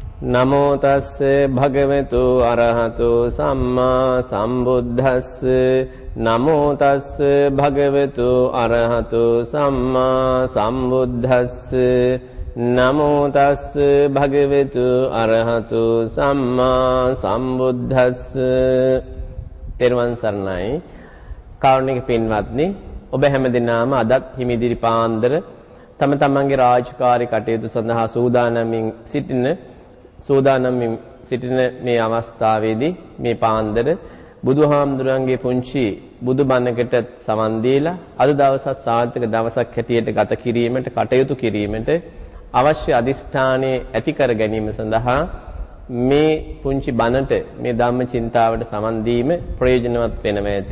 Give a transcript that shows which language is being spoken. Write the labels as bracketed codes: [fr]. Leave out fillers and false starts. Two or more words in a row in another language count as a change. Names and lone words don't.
[pi] නමෝ තස්ස භගවතු අරහතු සම්මා සම්බුද්දස්ස නමෝ තස්ස භගවතු අරහතු සම්මා සම්බුද්දස්ස නමෝ තස්ස භගවතු අරහතු සම්මා සම්බුද්දස්ස. [si] තෙරුවන් සරණයි. කාරුණික පින්වත්නි, ඔබ හැමදෙනාම අදත් හිමිදිරි පාන්දර තම තමන්ගේ රාජකාරී කටයුතු සඳහා සූදානම්ින් සිටින මේ අවස්ථාවේදී මේ පාන්දර බුදුහාමුදුරන්ගේ පුංචි බුදුබණකට සමන් දීලා අද දවසත් සාර්ථක දවසක් හැටියට ගත කිරීමට කටයුතු කිරීමට අවශ්‍ය අදිෂ්ඨානයේ ඇති කර ගැනීම සඳහා මේ පුංචි බණට මේ ධම්ම චින්තාවට සමන් දීම ප්‍රයෝජනවත් වෙනවා ඇති.